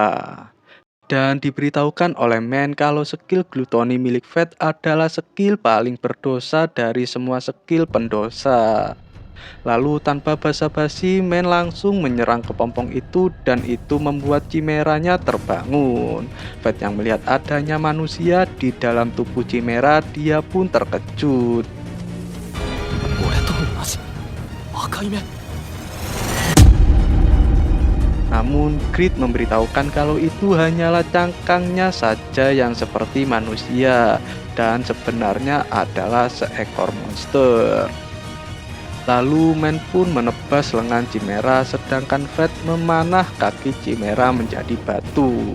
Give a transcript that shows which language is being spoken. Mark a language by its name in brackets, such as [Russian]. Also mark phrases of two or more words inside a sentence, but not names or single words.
[Indonesian] Dan diberitahukan oleh Man kalau skill glutoni milik Fed adalah skill paling berdosa dari semua skill pendosa. Lalu tanpa basa-basi, Men langsung menyerang kepompong itu dan itu membuat Chimeranya terbangun. Fed yang melihat adanya manusia di dalam tubuh Chimera, dia pun terkejut. [Japanese] 俺と同じ赤い目 [Indonesian] Namun Grid memberitahukan kalau itu hanyalah cangkangnya saja yang seperti manusia dan sebenarnya adalah seekor monster. Lalu Men pun menebas lengan Chimera sedangkan Fed memanah kaki Chimera menjadi batu.